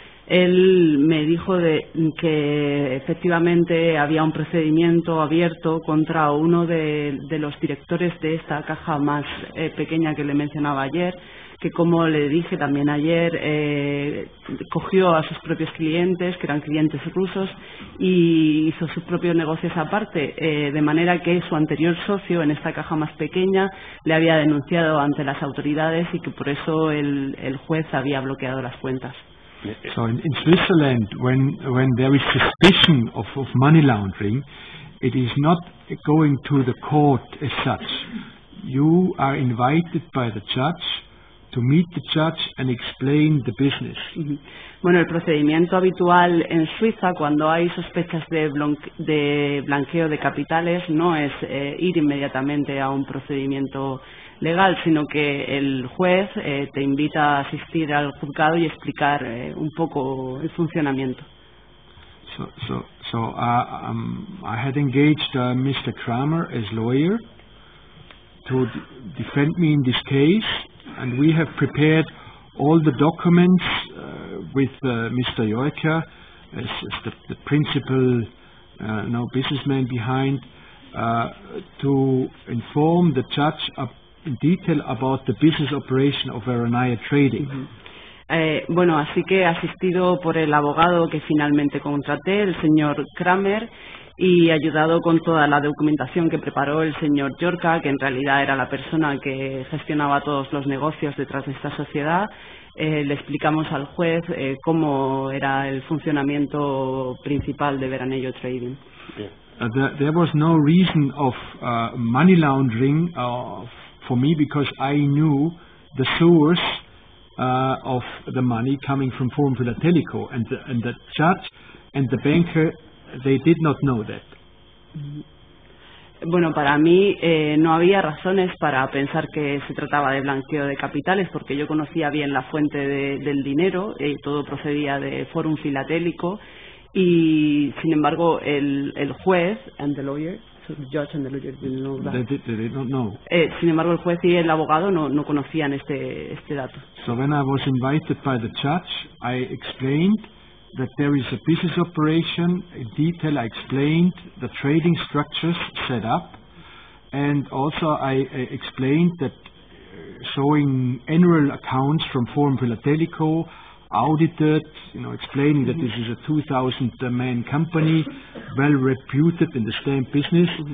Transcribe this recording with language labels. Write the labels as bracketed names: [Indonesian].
[Spanish] Él me dijo que efectivamente había un procedimiento abierto contra uno de los directores de esta caja más pequeña que le mencionaba ayer, que, como le dije también ayer, cogió a sus propios clientes, que eran clientes rusos, y hizo su propio negocio esa parte, de manera que su anterior socio en esta caja más pequeña le había denunciado ante las autoridades y que por eso el juez había bloqueado las cuentas. [English] So in Switzerland, when there is suspicion of money laundering, it is not going to the court as such. You are invited by the judge to meet the judge and explain the business. [Spanish] Bueno, el procedimiento habitual en Suiza cuando hay sospechas de blanqueo de capitales no es ir inmediatamente a un procedimiento legal, sino que el juez te invita a asistir al juzgado y explicar un poco el funcionamiento. [English] So I had engaged Mr. Kramer as lawyer to defend me in this case, and we have prepared all the documents with Mr. Joica as the principal businessman behind to inform the judge in detail about the business operation of Veronaya Trading. [Spanish] Bueno, así que he asistido por el abogado que finalmente contraté, el señor Kramer, y ayudado con toda la documentación que preparó el señor Joica, que en realidad era la persona que gestionaba todos los negocios detrás de esta sociedad. Le explicamos al juez cómo era el funcionamiento principal de Veranello Trading. [English] There was no reason of money laundering for me because I knew the source of the money coming from Forum Philatelico, and the judge and the banker, they did not know that. [Spanish] Bueno, para mí no había razones para pensar que se trataba de blanqueo de capitales, porque yo conocía bien la fuente del dinero, todo procedía de Forum Philatelico, y sin embargo el juez [English] and the lawyer, so the judge and the lawyer didn't know that. They did not know. [Spanish] Sin embargo el juez y el abogado no conocían este dato. [English] So when I was invited by the judge, I explained that there is a business operation. In detail, I explained the trading structures set up, and also I explained that showing annual accounts from Forum Philatelico, audited, explaining that this is a 2,000-man company, well reputed in the stamp business.